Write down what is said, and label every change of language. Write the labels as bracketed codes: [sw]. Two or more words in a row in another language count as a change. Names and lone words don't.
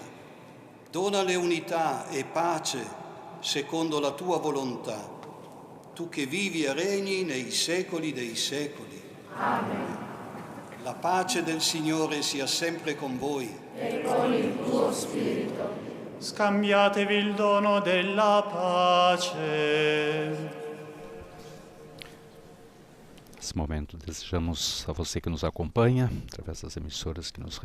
[it] Donale unità e pace secondo la tua volontà. Tu che vivi e regni nei secoli dei secoli. Amen. La pace del Signore sia sempre con voi. E con il tuo spirito. Scambiatevi il dono della pace. [pt] Nesse momento, desejamos a você que nos acompanha, através das emissoras que nos